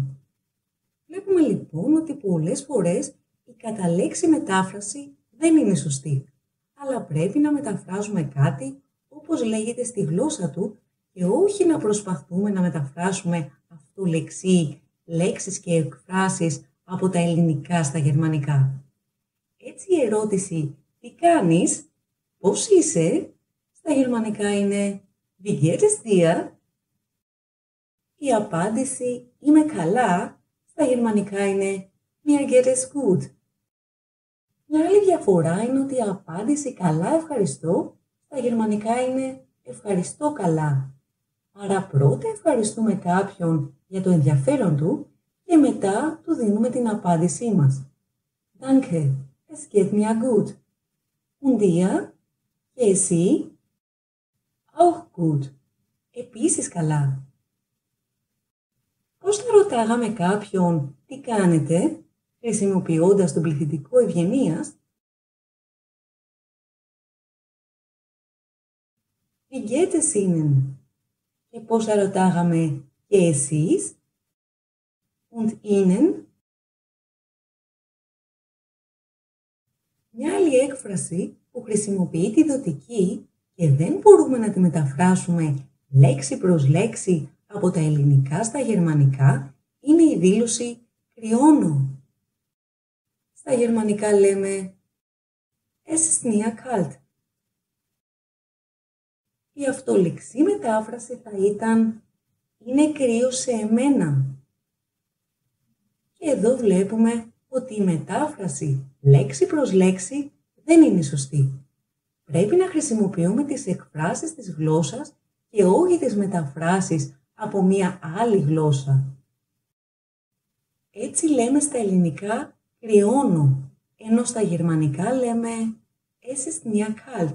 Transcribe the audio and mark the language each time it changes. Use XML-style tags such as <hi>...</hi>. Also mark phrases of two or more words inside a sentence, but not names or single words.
<el>Βλέπουμε λοιπόν ότι πολλές φορές η καταλέξη μετάφραση δεν είναι σωστή, αλλά πρέπει να μεταφράζουμε κάτι όπως λέγεται στη γλώσσα του και όχι να προσπαθούμε να μεταφράσουμε αυτό λεξί, λέξεις και εκφράσεις από τα ελληνικά στα γερμανικά. Έτσι η ερώτηση «Τι κάνεις?» «Πώς είσαι?» στα στα γερμανικά είναι</el> <de>Wie geht es dir?</de> <el>Η απάντηση «Είμαι καλά» στα γερμανικά είναι</el> <de>Mir geht es gut.</de> <el>Μια άλλη διαφορά είναι ότι η απάντηση «καλά ευχαριστώ» στα γερμανικά είναι «ευχαριστώ καλά». Άρα πρώτα ευχαριστούμε κάποιον για το ενδιαφέρον του και μετά του δίνουμε την απάντησή μας.</el> <de>Danke, es geht mir gut. Und dir?</de> <el>Και εσύ?</el> <de>Auch gut.</de> <el>Επίσης καλά. Πώς θα ρωτάγαμε κάποιον τι κάνετε, χρησιμοποιώντας τον πληθυντικό ευγενίας?</el> <de>Wie geht es Ihnen?</de> <el>Και πώς θα ρωτάγαμε και εσείς?</el> <de>Und Ihnen?</de> <el>Μια άλλη έκφραση που χρησιμοποιεί τη δοτική και δεν μπορούμε να τη μεταφράσουμε λέξη προς λέξη από τα ελληνικά στα γερμανικά είναι η δήλωση «κρυώνω». Στα γερμανικά λέμε</el> <de>«Es ist mir kalt».</de> <el>Η αυτολεξή μετάφραση θα ήταν «είναι κρύο σε εμένα». Και εδώ βλέπουμε ότι η μετάφραση λέξη προς λέξη δεν είναι σωστή. Πρέπει να χρησιμοποιούμε τις εκφράσεις της γλώσσας και όχι τις μεταφράσεις από μία άλλη γλώσσα. Έτσι λέμε στα ελληνικά «κρυώνω», ενώ στα γερμανικά λέμε</el> <de>«Es ist mir kalt».</de>